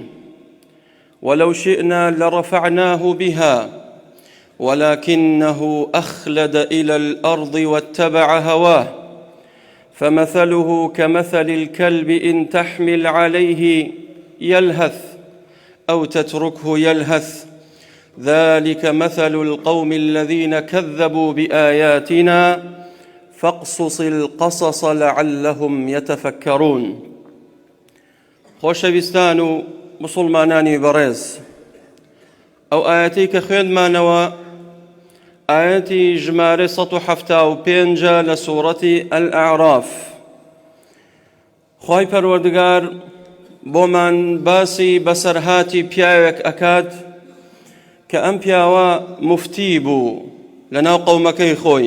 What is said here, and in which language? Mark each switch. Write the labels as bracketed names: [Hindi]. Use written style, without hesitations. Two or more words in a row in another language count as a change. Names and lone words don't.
[Arabic] ولو شئنا لرفعناه بها ولكنه أخلد إلى الأرض واتبع هواه، فمثله كمثل الكلب إن تحمل عليه يلهث أو تتركه يلهث، ذلك مثل القوم الذين كذبوا بآياتنا فاقصص القصص لعلهم يتفكرون. [Central Kurdish] خۆشەویستان و مسلمانانی بەڕێز، ئەو ئاەتەی کە خوێندمانەوە ئاەتی ژمارە 175 لە سوورەتی ئەلئەعراف. خوای پەروەردگار بۆمان باسی بەسەرهاتی پیاوێک ئەکات کە ئەم پیاوە مفتی بوو لەناو قەومەکەی خۆی،